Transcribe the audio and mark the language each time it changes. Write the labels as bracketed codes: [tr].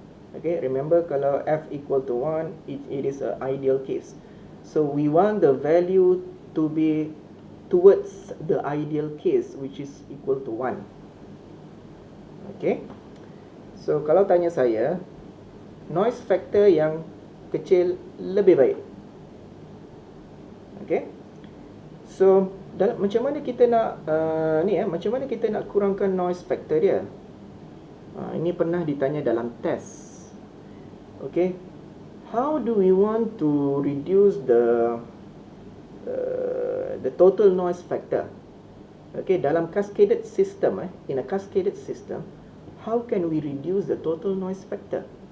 [en] Okay, remember kalau f equal to 1, it is an ideal case. So we want the value to be towards the ideal case, which is equal to 1. Okay. [ms] So kalau tanya saya, noise factor yang kecil lebih baik. Okay. So macam mana kita nak macam mana kita nak kurangkan noise factor dia? Ini pernah ditanya dalam test. Okay. [en] How do we want to reduce the total noise factor? Okay, dalam cascaded system, in a cascaded system, how can we reduce the total noise factor?